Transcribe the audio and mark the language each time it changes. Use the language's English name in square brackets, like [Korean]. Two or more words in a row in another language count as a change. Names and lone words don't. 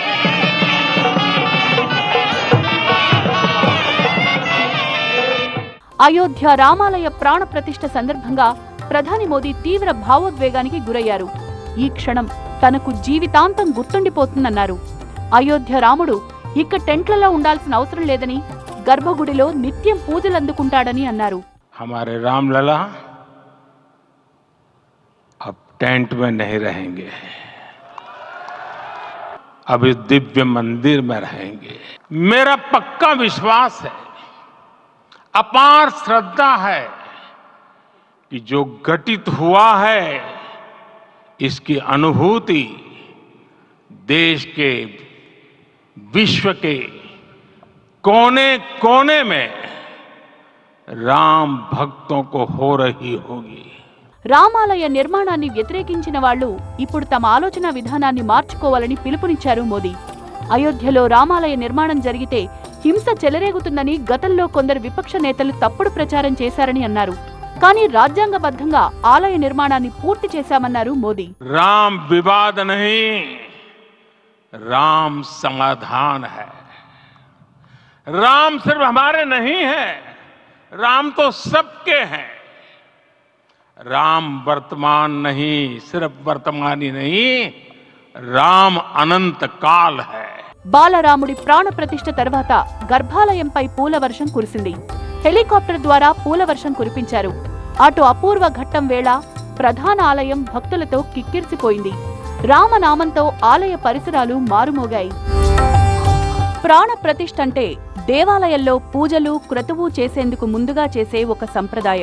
[Telugu] అయోధ్య రామాలయ ప్రాణ ప్రతిష్ఠ సందర్భంగా ప్రధాని మోదీ తీవ్ర భావోద్వేగానికి గురయ్యారు. ఈ క్షణం తనకు జీవితాంతం గుర్తుండిపోతుందన్నారు. అయోధ్య రాముడు ఇక టెంట్లలో ఉండాల్సిన అవసరం లేదని, గర్భగుడిలో నిత్యం పూజలందుకుంటాడని అన్నారు. [Hindi] हमारे रामलला अब टेंट में नहीं रहेंगे, अब इस दिव्य मंदिर में रहेंगे. मेरा पक्का विश्वास है, अपार श्रद्धा है कि जो घटित हुआ है इसकी अनुभूति देश के, विश्व के कोने कोने में राम भक्तों को हो रही होगी। [Telugu] రామాలయ నిర్మాణాన్ని వ్యతిరేకించిన వాళ్లు ఇప్పుడు తమ ఆలోచన విధానాన్ని మార్చుకోవాలని పిలుపునిచ్చారు మోదీ. అయోధ్యలో రామాలయ నిర్మాణం జరిగితే హింస చెలరేగుతుందని గతంలో కొందరు విపక్ష నేతలు తప్పుడు ప్రచారం చేశారని అన్నారు. కానీ రాజ్యాంగబద్ధంగా ఆలయ నిర్మాణాన్ని పూర్తి చేశామన్నారు మోదీ. [Hindi] राम विवाद नहीं, राम समाधान है। राम सिर्फ हमारे नहीं है, राम तो सबके हैं। राम वर्तमान नहीं, सिर्फ वर्तमान ही नहीं, राम अनंत काल है। [Telugu] బాలరాముడి ప్రాణ ప్రతిష్ఠ తర్వాత గర్భాలయంపై పూల వర్షం కురిసింది. హెలికాప్టర్ ద్వారా పూల వర్షం కురిపించారు. అటు అపూర్వ ఘట్టం వేళ ప్రధాన ఆలయం భక్తులతో కిక్కిరిసిపోయింది. రామనామంతో ఆలయ పరిసరాలు మారుమోగాయి. ప్రాణ ప్రతిష్ఠ అంటే దేవాలయంలో పూజలు క్రతువు చేసేందుకు ముందుగా చేసే ఒక సంప్రదాయం.